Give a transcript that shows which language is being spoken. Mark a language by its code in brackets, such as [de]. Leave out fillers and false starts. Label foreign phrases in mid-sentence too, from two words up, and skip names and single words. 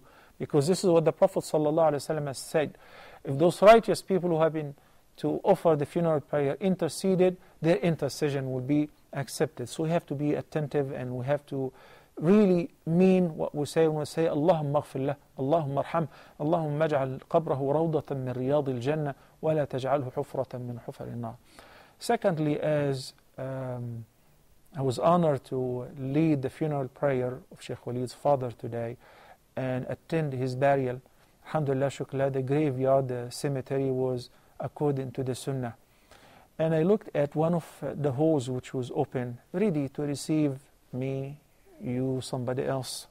[en] Because this is what the Prophet ﷺ has said. If those righteous people who have been to offer the funeral prayer interceded, their intercession will be accepted. So we have to be attentive, and we have to really mean what we say when we say [ar] اللهم اغفر له، اللهم ارحم، اللهم اجعل قبره روضة من رياض الجنة، ولا تجعله حفرة من حفر النار. [en] Secondly, as I was honored to lead the funeral prayer of Sheikh Walid's father today and attend his burial. Alhamdulillah, shukla, the graveyard, the cemetery was according to the sunnah. And I looked at one of the halls which was open, ready to receive me, you, somebody else.